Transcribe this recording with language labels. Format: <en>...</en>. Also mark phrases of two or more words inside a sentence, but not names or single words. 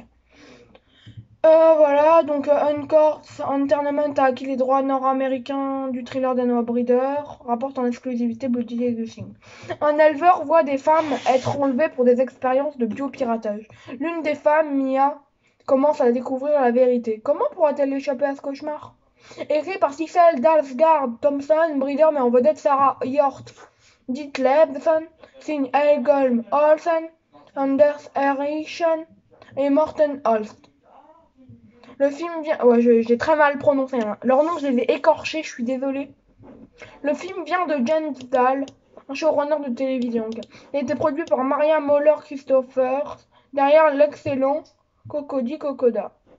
<fr>Voilà, donc Encore Entertainment a acquis les droits nord-américains du thriller danois Breeder, rapporte en exclusivité Bloody Everything. Un éleveur voit des femmes être enlevées pour des expériences de biopiratage. L'une des femmes, Mia, commence à découvrir la vérité. Comment pourra-t-elle échapper à ce cauchemar? Écrit par Sissel Dalsgaard Thompson, Breeder met en vedette Sarah Hjort, Ditlevson, signe Helgolm Olsen, Anders Eriksson et Morten Holst. Le film vient... Ouais, j'ai très mal prononcé. Hein. Leur nom, je les ai écorchés, je suis désolée. Le film vient de Jens Dahl, un showrunner de télévision. Il a été produit par Maria Möller-Christophers, derrière l'excellent Cocody Kokoda.</fr>